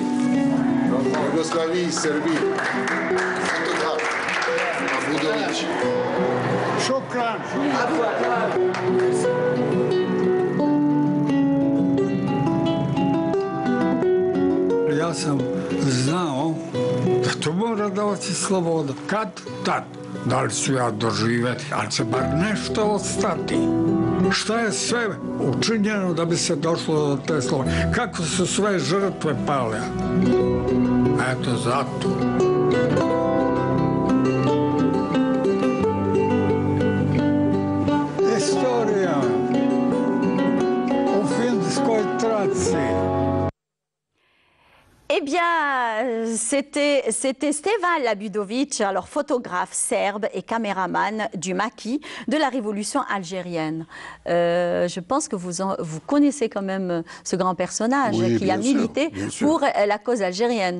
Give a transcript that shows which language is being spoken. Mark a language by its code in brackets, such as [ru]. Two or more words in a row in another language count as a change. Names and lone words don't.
[fr] Yougoslavie, Serbie, photographe, Labudovic. [ar] Шукран. [sr] Ja sam znao da to mora davati sloboda. Kad? Tad. Da li ću ja doživeti, ali će bar nešto ostati. Šta je sve učinjeno da bi se došlo do te slobode? Kako su sve žrtve pale? Eto, zato. Istorija u filmskoj traci. [fr] Eh bien, c'était Stevan Labudovic, alors photographe serbe et caméraman du maquis de la révolution algérienne. Je pense que vous connaissez quand même ce grand personnage, oui, qui a milité pour la cause algérienne.